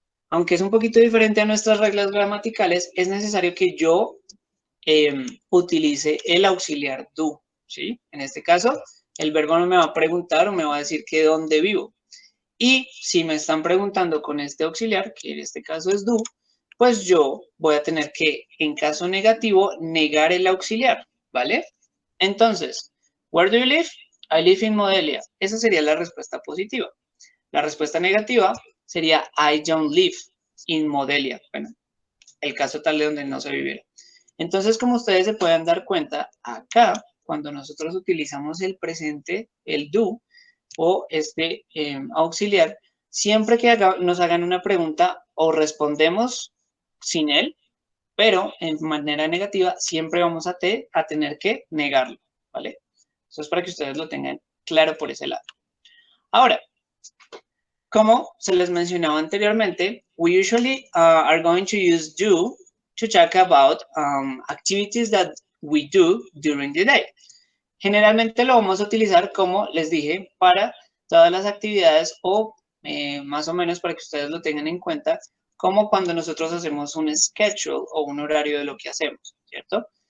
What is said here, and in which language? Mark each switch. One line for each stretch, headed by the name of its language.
Spanish: Aunque es un poquito diferente a nuestras reglas gramaticales, es necesario que yo utilice el auxiliar do, ¿sí? En este caso, el verbo no me va a preguntar o me va a decir que dónde vivo. Y si me están preguntando con este auxiliar, que en este caso es do, pues yo voy a tener que, en caso negativo, negar el auxiliar, ¿vale?
English: Entonces, where do you live? I live in Modelia.
Spanish: Esa sería la respuesta positiva. La respuesta negativa sería
English: I don't live in Modelia.
Spanish: Bueno, el caso tal de donde no se viviera. Entonces, como ustedes se pueden dar cuenta, acá, cuando nosotros utilizamos el presente, el do, o este auxiliar, siempre que nos hagan una pregunta o respondemos sin él, pero en manera negativa siempre vamos a tener que negarlo, ¿vale? Eso es para que ustedes lo tengan claro por ese lado. Ahora, como se les mencionaba anteriormente,
English: we usually are going to use do to talk about activities that we do during the day.
Spanish: Generalmente lo vamos a utilizar, como les dije, para todas las actividades o más o menos para que ustedes lo tengan en cuenta, como cuando nosotros hacemos un schedule o un horario de lo que hacemos, ¿cierto?